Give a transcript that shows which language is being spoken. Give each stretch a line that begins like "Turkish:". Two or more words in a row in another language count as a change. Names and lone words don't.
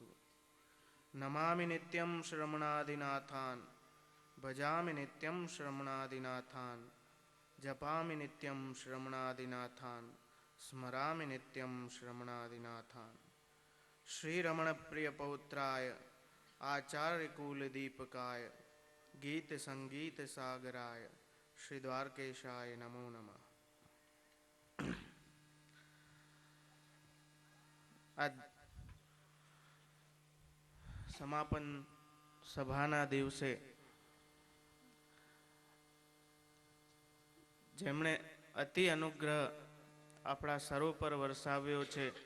Sanskrit: नमामि नित्यं श्रमणादिनाथान् भजामि नित्यं श्रमणादिनाथान् जपामि नित्यं श्रमणादिनाथान् स्मरामि नित्यं श्रमणादिनाथान्. श्रीरमणप्रियपौत्राय आचार्यकुलदीपकाय गीतसङ्गीतसागराय श्रीद्वारकेशाय नमो नमः.
Gujarati: સમાપન સભાના દિવસે જેમણે અતિ અનુગ્રહ આપણા સર્વ પર વરસાવ્યો છે,